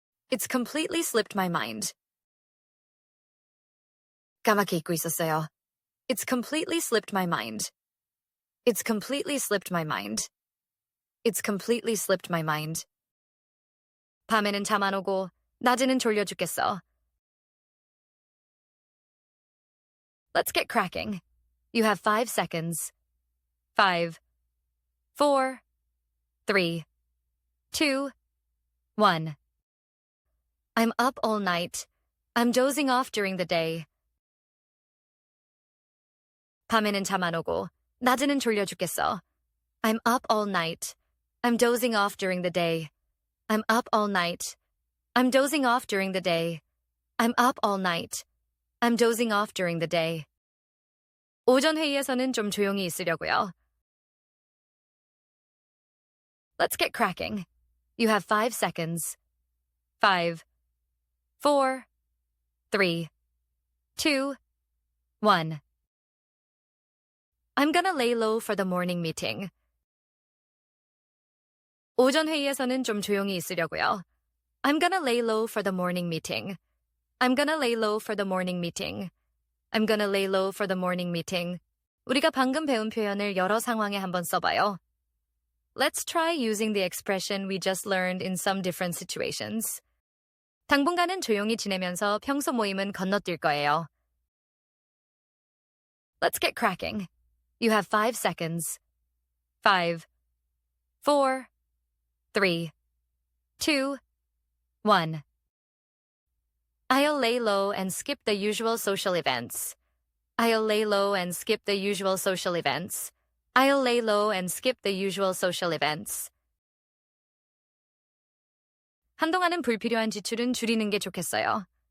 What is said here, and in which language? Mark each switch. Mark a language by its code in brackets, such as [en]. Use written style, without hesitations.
[en] It's completely slipped my mind. [ko] 까맣게 잊고 있었어요. [en] It's completely slipped my mind. It's completely slipped my mind. It's completely slipped my mind. [ko] 밤에는 잠 안 오고 낮에는 졸려 죽겠어. [en] Let's get cracking. You have 5 seconds. 5, 4, 3, 2, 1. I'm up all night. I'm dozing off during the day. [ko] 밤에는 잠 안 오고 낮에는 졸려 죽겠어. [en] I'm up all night. I'm dozing off during the day. I'm up all night. I'm dozing off during the day. I'm up all night. I'm dozing off during the day. [ko] 오전 회의에서는 좀 조용히 있으려고요. [en] Let's get cracking. You have 5 seconds. 5, 4, 3, 2, 1. I'm gonna lay low for the morning meeting. [ko] 오전 회의에서는 좀 조용히 있으려고요. [en] I'm gonna lay low for the morning meeting. I'm gonna lay low for the morning meeting. I'm gonna lay low for the morning meeting. [ko] 우리가 방금 배운 표현을 여러 상황에 한번 써봐요. [en] Let's try using the expression we just learned in some different situations. [ko] 당분간은 조용히 지내면서 평소 모임은 건너뛸 거예요. [en] Let's get cracking. You have 5 seconds. 5, 4, 3, 2, 1. I'll lay low and skip the usual social events. I'll lay low and skip the usual social events. I'll lay low and skip the usual social events. [ko] 한동안은 불필요한 지출은 줄이는 게 좋겠어요.